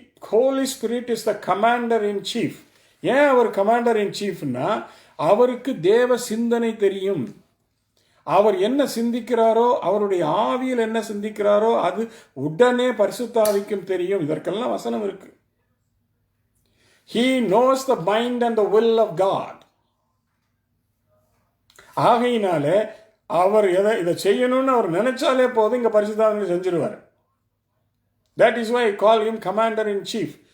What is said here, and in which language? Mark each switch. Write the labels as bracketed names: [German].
[English] Holy spirit is the commander in chief. [Tamil] ஏன் அவர் [English] commander in சீஃப்னா, [Tamil] அவருக்கு தேவ சிந்தனை தெரியும். அவர் என்ன சிந்திக்கிறாரோ, அவருடைய ஆவியில் என்ன சிந்திக்கிறாரோ அது உடனே பரிசுத்த ஆவிக்கும் தெரியும். இதற்கெல்லாம் வசனம் இருக்கு. [English] He knows the mind and the will of God. [Tamil] ஆகையினாலே அவர் இதை செய்யணும்னு அவர் நினைச்சாலே போதும், இங்க பரிசுத்த ஆவி செஞ்சிருவார். [English] That is why I call him commander in chief.